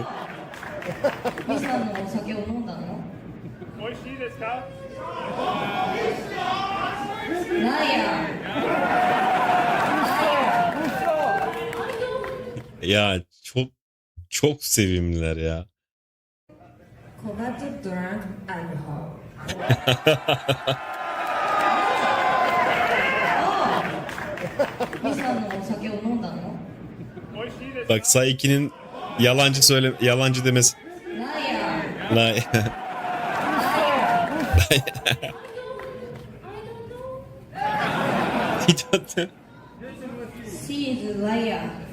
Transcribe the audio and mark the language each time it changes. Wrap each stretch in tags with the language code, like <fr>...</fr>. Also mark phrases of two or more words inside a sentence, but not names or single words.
<ja>ミさんのお酒を飲んだの？美味しいですか？ライアー。</ja> <tr>Ya çok sevimliler ya.</tr> <en>Kobato drank alcohol.</en> <ja>Misanのお酒を飲んだの？美味しいです。</ja> <tr>Bak Saiki'nin yalancı demesi.</tr> <ja>ライアー。</ja> <en>Lay. She is liar.</en>